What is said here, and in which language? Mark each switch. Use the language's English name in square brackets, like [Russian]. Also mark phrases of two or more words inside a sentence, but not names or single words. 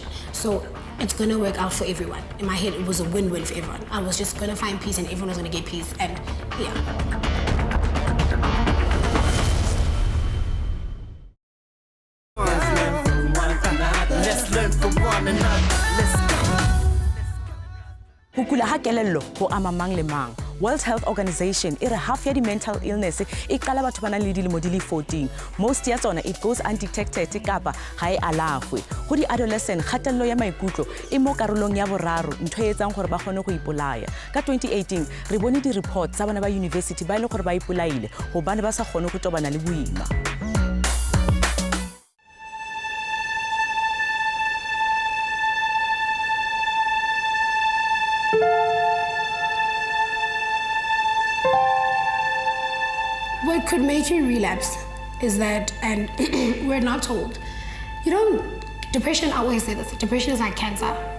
[English] So it's gonna work out for everyone. In my head, it was a win-win for everyone. I was just gonna find peace and everyone was gonna get peace, and yeah. Let's learn from one another. Let's go. [Southern Sotho] Ho kula ha kelello ho ama mang le mang. World Health Organization e re half ya di-mental illness e qala batho ba nang le dilemo di le 14. Most ya tsona [English] it goes undetected [Southern Sotho] kapa ha e alafwe. Ho di-adolescent kgatello ya maikutlo e mo karolong ya boraro ntho e etsang gore ba kgone go ipolaya. Ka 2018 re bone di-report tsa bana ba university ba ile gore ba ipolaile hobane ba sa kgone go tobana le boima. [English] What could make you relapse is that, and we're not told, depression, I always say this, depression is like cancer.